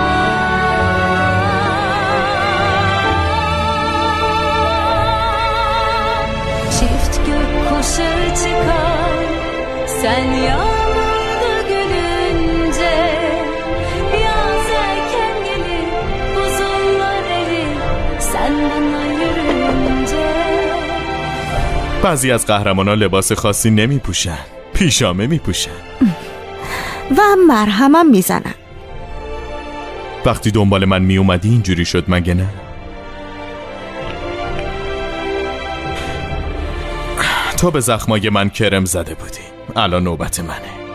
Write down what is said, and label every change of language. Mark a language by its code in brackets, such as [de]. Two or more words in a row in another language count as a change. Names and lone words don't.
[tr] Çift gökkuşağı çıkar sen yağmurda gülünce. Yaz erken gelir, buzullar erir sen bana yürüyünce. [fa] بعضی از قهرمانان لباس خاصی نمی پوشن، پیشامه می پوشن و مرهمم میزنن. وقتی دنبال من می اومدی اینجوری شد مگه نه؟ تو به زخمای من کرم زده بودی، الان نوبت منه.